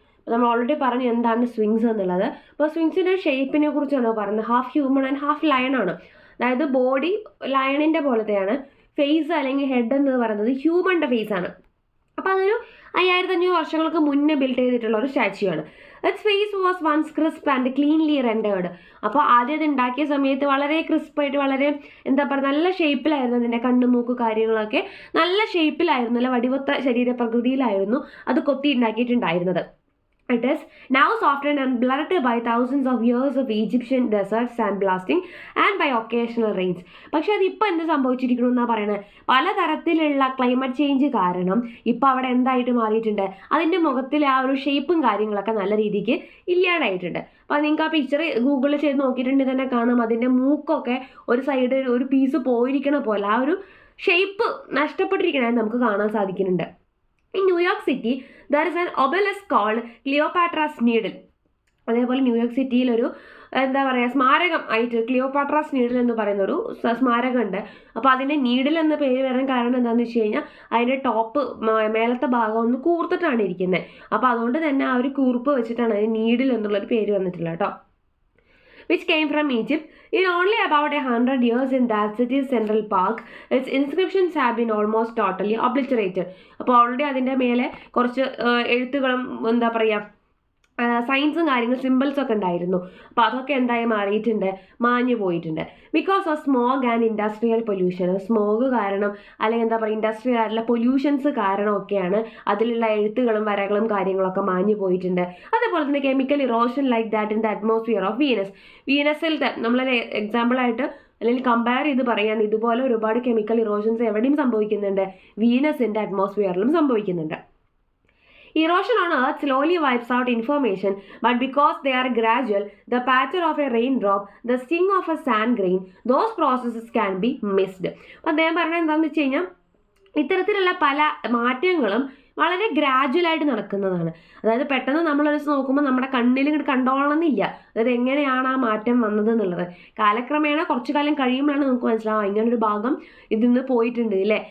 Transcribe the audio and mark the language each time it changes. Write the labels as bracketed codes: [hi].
[ml] നമ്മൾ ഓൾറെഡി പറഞ്ഞു എന്താണ് സ്വിങ്സ് എന്നുള്ളത്. അപ്പോൾ സ്വിങ്സിൻ്റെ ഷേപ്പിനെ കുറിച്ചാണ് പറയുന്നത്. [en] half human and half lion [ml] ആണ്. അതായത് ബോഡി ലയണിൻ്റെ പോലത്തെയാണ്, ഫേസ് അല്ലെങ്കിൽ ഹെഡ് എന്ന് പറയുന്നത് ഹ്യൂമൻ്റെ ഫേസ് ആണ്. അപ്പോൾ അതൊരു 5500 വർഷങ്ങൾക്ക് മുന്നേ ബിൽഡ് ചെയ്തിട്ടുള്ള ഒരു സ്റ്റാച്യു ആണ്. [en] Its face was once crisp and cleanly rendered. [ml] അപ്പോൾ ആദ്യം അത് ഉണ്ടാക്കിയ സമയത്ത് വളരെ ക്രിസ്പായിട്ട് വളരെ എന്താ പറയുക നല്ല ഷേപ്പിലായിരുന്നു. അതിൻ്റെ കണ്ണ് മൂക്ക് കാര്യങ്ങളൊക്കെ നല്ല ഷേപ്പിലായിരുന്നു, നല്ല വടിവത്ത ശരീരപ്രകൃതിയിലായിരുന്നു അത് കൊത്തി ഉണ്ടാക്കിയിട്ടുണ്ടായിരുന്നത്. [en] It is now softened and blurred by thousands of years of Egyptian desert sandblasting and by occasional rains. [ml] പക്ഷെ അതിപ്പോൾ എന്ത് സംഭവിച്ചിരിക്കണമെന്നാണ് പറയുന്നത്? പലതരത്തിലുള്ള ക്ലൈമറ്റ് ചേഞ്ച് കാരണം ഇപ്പോൾ അവിടെ എന്തായിട്ട് മാറിയിട്ടുണ്ട്? അതിൻ്റെ മുഖത്തിൽ ആ ഒരു ഷേപ്പും കാര്യങ്ങളൊക്കെ നല്ല രീതിക്ക് ഇല്ലാണ്ടായിട്ടുണ്ട്. അപ്പോൾ നിങ്ങൾക്ക് ആ പിക്ചർ ഗൂഗിളിൽ ചെയ്ത് നോക്കിയിട്ടുണ്ടെങ്കിൽ തന്നെ കാണാം, അതിൻ്റെ മൂക്കൊക്കെ ഒരു സൈഡ് ഒരു പീസ് പോയിരിക്കണ പോലെ ആ ഒരു ഷേപ്പ് നഷ്ടപ്പെട്ടിരിക്കണതായി നമുക്ക് കാണാൻ സാധിക്കുന്നുണ്ട്. [en] In New York City, there is an obelisk called Cleopatra's Needle. [ml] അതേപോലെ ന്യൂയോർക്ക് സിറ്റിയിൽ ഒരു എന്താ പറയുക സ്മാരകം ആയിട്ട് ക്ലിയോപാട്രാസ് നീഡിൽ എന്ന് പറയുന്ന ഒരു സ്മാരകമുണ്ട്. അപ്പോൾ അതിൻ്റെ നീഡിൽ എന്ന പേര് വരാൻ കാരണം എന്താണെന്ന് വെച്ച് കഴിഞ്ഞാൽ അതിൻ്റെ ടോപ്പ് മേലത്തെ ഭാഗം ഒന്ന് കൂർത്തിട്ടാണ് ഇരിക്കുന്നത്. അപ്പോൾ അതുകൊണ്ട് തന്നെ ആ ഒരു കൂർപ്പ് വെച്ചിട്ടാണ് അതിന് നീഡിൽ എന്നുള്ളൊരു പേര് വന്നിട്ടുള്ളത് കേട്ടോ. [en] which came from Egypt. In only about 100 years in that city's central park, its inscriptions have been almost totally obliterated. [ml] അപ്പോൾ ഓൾറെഡി അതിൻ്റെ മേലെ കുറച്ച് എഴുത്തുകളും എന്താ പറയുക സൈൻസും കാര്യങ്ങളും സിമ്പിൾസൊക്കെ ഉണ്ടായിരുന്നു. അപ്പോൾ അതൊക്കെ എന്തായി മാറിയിട്ടുണ്ട്, മാഞ്ഞു പോയിട്ടുണ്ട്. [en] Because of smog and industrial pollution. [ml] Smog കാരണം അല്ലെങ്കിൽ എന്താ പറയുക ഇൻഡസ്ട്രിയൽ ആയിട്ടുള്ള പൊല്യൂഷൻസ് കാരണമൊക്കെയാണ് അതിലുള്ള എഴുത്തുകളും വരകളും കാര്യങ്ങളൊക്കെ മാഞ്ഞു പോയിട്ടുണ്ട്. അതേപോലെ തന്നെ [en] Chemical erosion like that in the atmosphere of Venus. [ml] വീനസിലത്തെ നമ്മളൊരു എക്സാമ്പിളായിട്ട് അല്ലെങ്കിൽ കമ്പയർ ചെയ്ത് പറയാൻ ഇതുപോലെ ഒരുപാട് കെമിക്കൽ ഇറോഷൻസ് എവിടെയും സംഭവിക്കുന്നുണ്ട്, വീനസിൻ്റെ അറ്റ്മോസ്ഫിയറിലും സംഭവിക്കുന്നുണ്ട്. [en] Erosion on Earth slowly wipes out information, but because they are gradual, the patter of a raindrop, the sting of a sand grain, those processes can be missed. [ml] അപ്പോൾ അദ്ദേഹം പറഞ്ഞത് എന്താണെന്ന് വെച്ച് കഴിഞ്ഞാൽ ഇത്തരത്തിലുള്ള പല മാറ്റങ്ങളും വളരെ ഗ്രാജുവലായിട്ട് നടക്കുന്നതാണ്. അതായത് പെട്ടെന്ന് നമ്മളൊരു ദിവസം നോക്കുമ്പോൾ നമ്മുടെ കണ്ണിൽ ഇങ്ങോട്ട് കണ്ടോളണമെന്നില്ല, അതായത് എങ്ങനെയാണ് ആ മാറ്റം വന്നത് എന്നുള്ളത്. കാലക്രമേണ കുറച്ചു കാലം കഴിയുമ്പോഴാണ് നമുക്ക് മനസ്സിലാവുക ഇങ്ങനൊരു ഭാഗം ഇതിന്ന് പോയിട്ടുണ്ട് അല്ലേ.